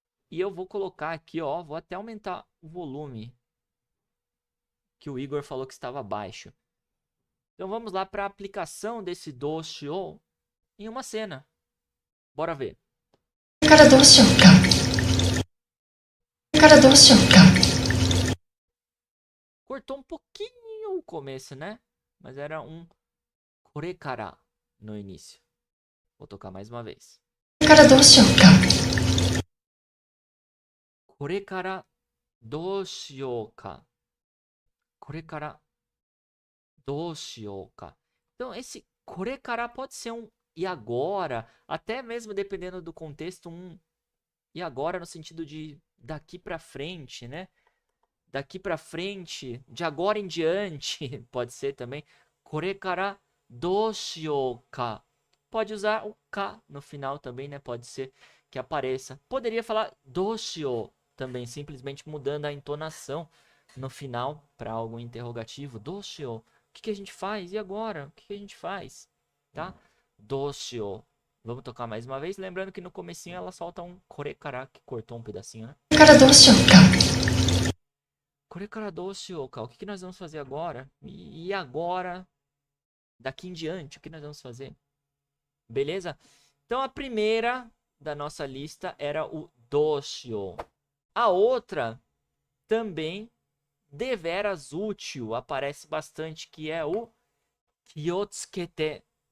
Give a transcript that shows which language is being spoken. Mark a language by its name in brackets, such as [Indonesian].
[Portuguese] E eu vou colocar aqui, ó, vou até aumentar o volume que o Igor falou que estava baixo. Então vamos lá para a aplicação desse doshio em uma cena. Bora ver. [Japanese] これからどうしようか。これからどうしようか。 [Portuguese] Cortou um pouquinho o começo, né? Mas era um korekara no início. Vou tocar mais uma vez. [Japanese] これからどうしようか。これからどうしようか。これからどうしようか. [Portuguese] Então, esse これから pode ser um e agora, até mesmo dependendo do contexto, um e agora no sentido de daqui pra frente, né? Daqui pra frente, de agora em diante, pode ser também. [Japanese] これからどうしようか. [Portuguese] Pode usar o ka no final também, né? Pode ser que apareça. Poderia falar どうしよう também, simplesmente mudando a entonação no final para algo interrogativo. [Japanese] どうしよう. [Portuguese] O que que a gente faz? E agora? O que que a gente faz? Tá? [Japanese] どうしよう. [Portuguese] Vamos tocar mais uma vez. Lembrando que no comecinho ela solta um これから que cortou um pedacinho, né? [Japanese] これからどうしようか。これからどうしようか? [Portuguese] O que que nós vamos fazer agora? E agora? Daqui em diante, o que nós vamos fazer? Beleza? Então a primeira da nossa lista era o doshio. A outra também deveras útil, aparece bastante, que é o kyotsukete.